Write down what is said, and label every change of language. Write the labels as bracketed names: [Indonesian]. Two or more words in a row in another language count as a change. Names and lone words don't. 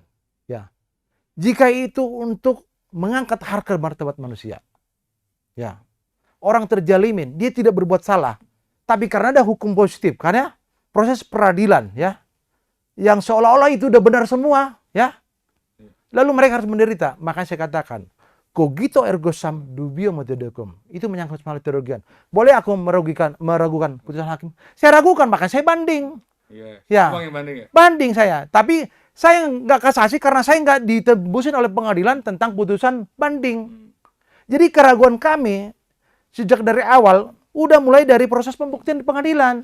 [Indonesian] Ya, jika itu untuk mengangkat harkat martabat manusia. Ya. Orang terjalimin, dia tidak berbuat salah. Tapi karena ada hukum positif, karena proses peradilan ya. Yang seolah-olah itu udah benar semua, ya. Lalu mereka harus menderita. Makanya saya katakan, [Latin] cogito ergo sum dubio metodicum. [Indonesian] Itu menyangkut masalah teologian. Boleh aku meragukan putusan hakim? Saya ragukan, makanya saya banding. Iya. Ya. Bang yang banding ya? Banding saya. Tapi saya nggak kasasi karena saya nggak ditebusin oleh pengadilan tentang putusan banding. Jadi keraguan kami sejak dari awal udah mulai dari proses pembuktian di pengadilan.